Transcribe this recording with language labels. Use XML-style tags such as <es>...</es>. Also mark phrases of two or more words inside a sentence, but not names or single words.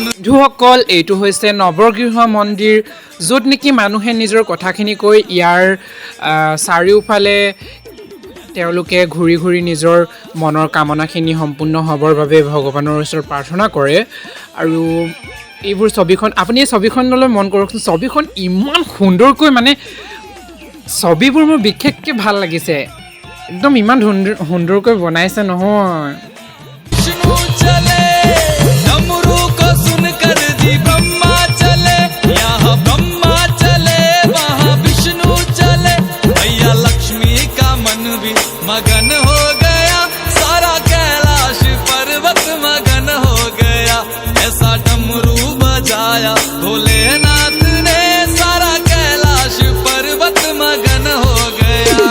<as>বন্ধুসকল এইটো হৈছে নৱগৃহ মন্দিৰ য'ত নেকি মানুহে নিজৰ কথাখিনি কৈ ইয়াৰ চাৰিওফালে তেওঁলোকে ঘূৰি ঘূৰি নিজৰ মনৰ কামনাখিনি সম্পূৰ্ণ হ'বৰ বাবে ভগৱানৰ ওচৰত প্ৰাৰ্থনা কৰে আৰু এইবোৰ ছবিখন আপুনি এই ছবিখনলৈ মন কৰকচোন ছবিখন ইমান সুন্দৰকৈ মানে ছবিবোৰ মোৰ বিশেষকৈ ভাল লাগিছে একদম ইমান সুন্দৰকৈ বনাইছে নহয়</as> <hi>विष्णु चले डमरू को सुनकर जी ब्रह्मा चले यहाँ ब्रह्मा चले वहाँ विष्णु चले भैया लक्ष्मी का मन भी मगन हो गया सारा कैलाश पर्वत मगन हो गया ऐसा डमरू बजाया भोलेनाथ ने सारा कैलाश पर्वत मगन हो गया</hi>